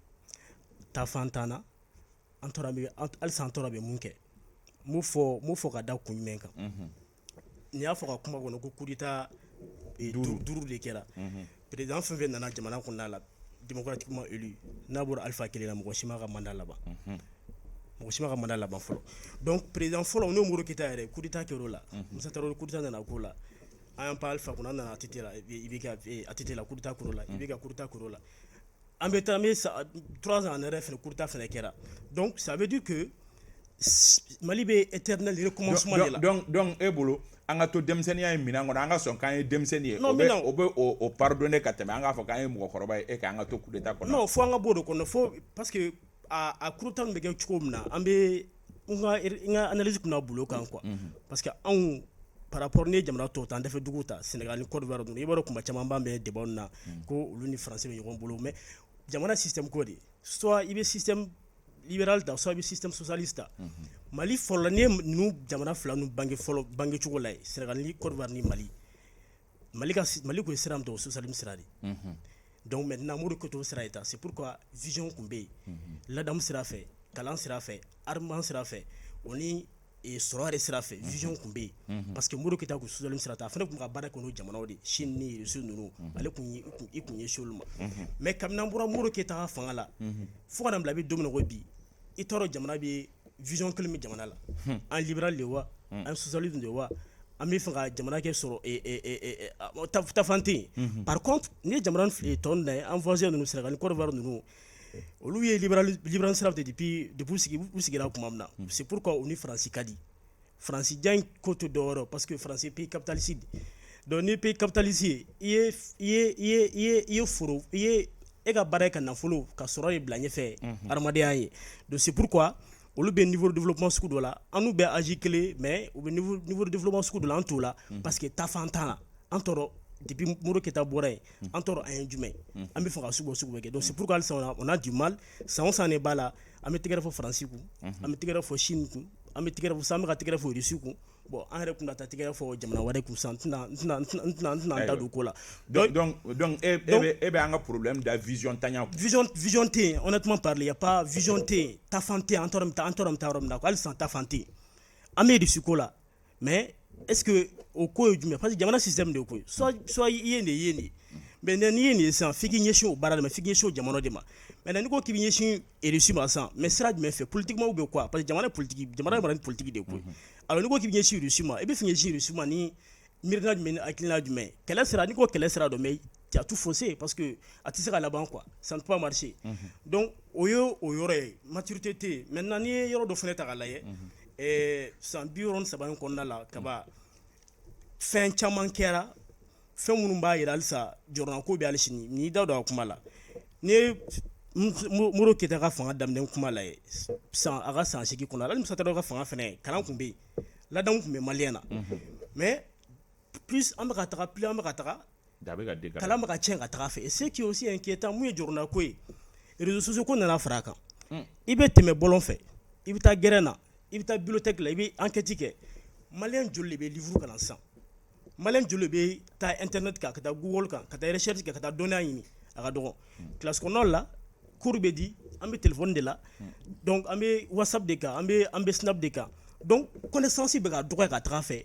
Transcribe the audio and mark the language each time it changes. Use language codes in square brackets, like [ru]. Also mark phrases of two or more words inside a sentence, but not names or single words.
[bm] ta fan t'an na halisa an tora bɛ mun kɛ m'o fɔ ka da kun jumɛn kan n'i y'a fɔ ka kuma kɔnɔ ko [fr] coup d'état [bm] duuru de kɛra président fɛn fɛn nana jamana kɔnɔna la [fr] démocratiquement élu [bm] n'a bɔra Alpha Kele la mɔgɔ si ma ka mandat laban fɔlɔ donc président fɔlɔ n'o Modibo Keyita yɛrɛ [fr] coup d'état [bm] kɛr'o la Musa Traoré [fr] coup d'état [bm] nana k'o la an y'an pan Alpha kunna an nana ATT la ATT la [fr] coup d'état [bm] kɛr'o la IBK [fr] coup d'état [bm] kɛr'o la an bɛ [fr] 3 ans en arrière [bm] fɛnɛ [fr] coup d'état [bm] fɛnɛ kɛra [fr] donc ça veut dire que [bm] Mali bɛ [fr] éternel recommencement de la [bm] donc e bolo an ka to denmisɛnniya ye minɛn kɔnɔ an ka sɔn k'an ye denmisɛnnin ye o bɛ o pardonner ka tɛmɛ an k'a fɔ k'an ye mɔgɔkɔrɔba ye k'an ka to [fr] coup d'état [bm] kɔnɔ non fo an ka bɔ o de kɔnɔ fo [fr] parce que [bm] a [fr] coup d'état [bm] bɛ kɛ cogo min na an bɛ n ka analyse kunna bolo kan [fr] quoi parce que [bm] anw [fr] par rapport [bm] ni jamana tɔw ta an dafɛ dugu ta Sénégal ni Côte d'Ivoire i b'a dɔn kuma caman b'an bɛ débat na ko olu ni français bɛ ɲɔgɔn bolo mais jamana système ko de soit i bɛ [fr] système libéral [bm] ta soit i bɛ [fr] système socialiste [bm] ta Mali fɔlɔ ni ninnu jamana fila ninnu bange cogo la ye Sénégal ni Côte d'Ivoire ni Mali kun ye sira min ta o socialisme sira de [fr] donc maintenant [bm] Modibo Keyita o sira ye ta [fr] c'est pourquoi vision [bm] kun bɛ yen ladamu sira fɛ kalan sira fɛ armement sira fɛ o ni sɔrɔ yɛrɛ sira fɛ vision kun bɛ yen [fr] parce que [bm] Modibo Keyita kun socialisme sira ta a fana kun ka baara kɛ n'o jamanaw de Chine ni Russie ninnu ale kun ye olu ma mais kabini an bɔra Modibo Keyita ka fanga la fo ka na bila bi don min na ko bi i t'a dɔn jamana bɛ vision kelen bɛ jamana la an libéral de wa an socialisme de wa an bɛ fɛ ka jamana kɛ sɔrɔ tafan tɛ yen [fr] par contre [bm] n'i ye jamana tɔ ninnu lajɛ an voisin ninnu Senegal Côte d'Ivoire ninnu olu ye libéral sira fɛ depuis u sigira tuma min na [fr] c'est pourquoi [bm] u ni Faransi ka di Faransi ja in ko tɛ dɔwɛrɛ [fr] parce que [bm] Faransi ye [fr] pays capitaliste donc [bm] ni [fr] pays capitaliste [bm] ye i ye foro i ye e ka baara ye ka nafolo ka sɔrɔ ye bila ɲɛfɛ adamadenya ye [fr] donc c'est pourquoi [bm] olu bɛ [fr] niveau de développement [bm] sugu dɔ la an n'u bɛ âge kelen mais u bɛ [fr] niveau de développement [bm] sugu dɔ la an t'o la [fr] parce que [bm] tafan t'an la an tɔɔrɔ depuis Modibo Keyita bɔra yen an tɔɔrɔ an ye jumɛn an bɛ fɛ ka sugu bɛ kɛ [fr] donc c'est pourquoi [bm] halisa [fr] on a du mal [bm] san o san de b'a la an bɛ tɛgɛrɛ fɔ Faransi kun an bɛ tɛgɛrɛ fɔ Chine kun an bɛ tɛgɛrɛ fɔ an bɛ ka tɛgɛrɛ fɔ Russie kun bon an yɛrɛ kun na taa tɛgɛrɛ fɔ jamana wɛrɛ kun san n tɛna an da don ko la donc e bɛ an ka problème da vision tanya vision tɛ yen [fr] honnêtement parler y a pas vision [bm] tɛ yen tafan tɛ yen an tɔɔrɔ bɛ taa yɔrɔ min na hali sisan tafan tɛ yen an bɛ Russie ko la [fr] mais est-ce que [bm] o ko ye jumɛn parce que jamana système de ko ye soit i ye nin ye nin mais n'i ye nin ye sisan f'i k'i ɲɛsin o baara de ma f'i k'i ɲɛsin o jamana de ma maintenant n'i ko k'i bɛ ɲɛsin Russie ma sisan mais sira jumɛn fɛ [fr] politiquement ou bien quoi parce que [bm] jamana ye politique de ko ye alors n'i ko k'i bɛ ɲɛsin Russie ma i bɛ fɛ ɲɛsin Russie ma ni miirina jumɛn ni hakilina jumɛn kɛlɛ sira n'i ko kɛlɛ sira dɔ [fr] mais tu as tout faussé parce que [bm] a tɛ se ka laban [fr] quoi ça ne peut pas marcher donc [bm] o ye o yɔrɔ ye maturité tɛ yen maintenant n'i ye yɔrɔ dɔ fana ta k'a lajɛ san 73 in kɔnɔna la kaba fɛn caman kɛra fɛn minnu b'a jira halisa jɔrɔna ko bɛ hali sini n'i da don a kuma la n'i ye Modibo Keyita ka fanga daminɛ kuma la ye a ka san 8 kɔnɔ hali Musa Tarawele ka fanga fana kalan tun bɛ yen ladamu tun bɛ maliyɛn na [fr] mais plus [bm] an bɛ ka taga plus an bɛ ka taga kalan bɛ ka tiɲɛ ka taga fɛ [fr] et ce qui est aussi inquiétant [bm] mun ye jɔrɔna ko ye [fr] réseaux sociaux [bm] ko nana fara a kan i bɛ tɛmɛ bɔlɔn fɛ i bɛ taa gɛrɛn na i bɛ taa bibliothèque la i bɛ enquête kɛ maliyɛn joli de bɛ livre kalan sisan maliyɛn joli de bɛ taa internet kan ka taa Google kan ka taa recherche kɛ ka taa dɔnniya ɲini a ka dɔgɔ classe kɔnɔnaw la cours bɛ di an bɛ téléphone de la donc an bɛ WhatsApp de kan an bɛ Snap de kan [fr] donc connaissance [bm] bɛ ka dɔgɔya ka taga fɛ